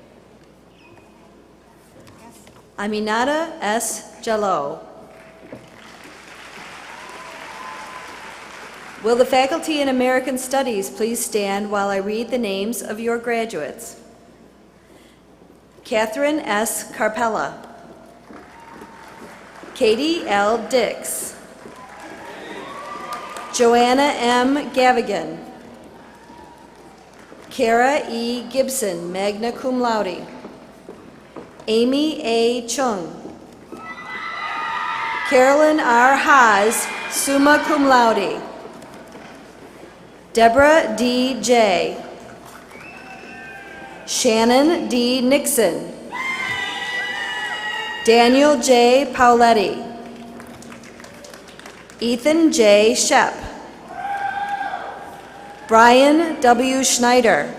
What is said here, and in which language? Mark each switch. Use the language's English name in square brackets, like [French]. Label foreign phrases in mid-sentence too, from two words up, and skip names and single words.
[English] Aminata S. Jallo. Will the faculty in American Studies please stand while I read the names of your graduates? Catherine S. Carpella. Katie L. Dix. Joanna M. Gavigan. Kara E. Gibson, [Latin] magna cum laude. [English] Amy A. Chung. Carolyn R. Haas, [Latin] summa cum laude. [English] Deborah D. J. Shannon D. Nixon. Daniel J. Pauletti. Ethan J. Shep. Brian W. Schneider.